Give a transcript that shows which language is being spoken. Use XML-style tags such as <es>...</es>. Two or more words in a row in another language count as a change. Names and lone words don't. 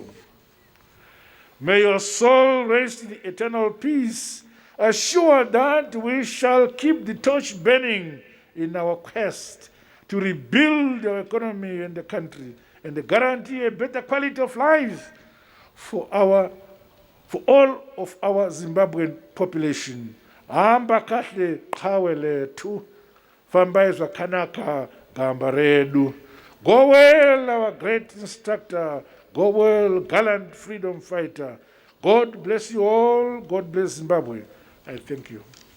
<en>May your soul rest in eternal peace, assured that we shall keep the torch burning in our quest to rebuild our economy and the country and guarantee a better quality of life for all of our Zimbabwean population.</en> <nd>Hamba kahle qhawe lethu,</nd> <sn>fambai zvakanaka gamba redu.</sn> <en>Go well, our great instructor. Go well, gallant freedom fighter. God bless you all. God bless Zimbabwe. I thank you.</en>